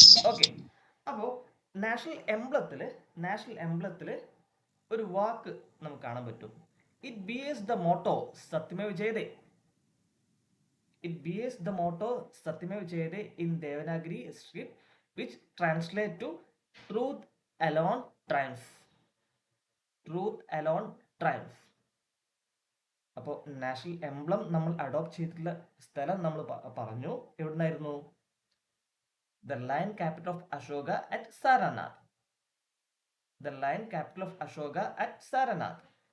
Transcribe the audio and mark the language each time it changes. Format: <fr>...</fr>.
<ml>Okay. അപ്പോൾ national എംബ്ലത്തില് ഒരു വാക്ക് നമുക്ക് കാണാൻ പറ്റും.</ml> <en>It bears the motto Satyameva Jayate. It bears the motto Satyameva Jayate in Devanagari script, which translates to Truth Alone Triumph. Truth Alone Triumph.</en> <ml>അപ്പോൾ national emblem നമ്മൾ adopt ചെയ്തിട്ടുള്ള സ്ഥലം നമ്മൾ പറഞ്ഞു. എവിടുന്നായിരുന്നു?</ml> <en>The lion capital of Ashoka at Sarnath. The lion capital of Ashoka at Sarnath.</en>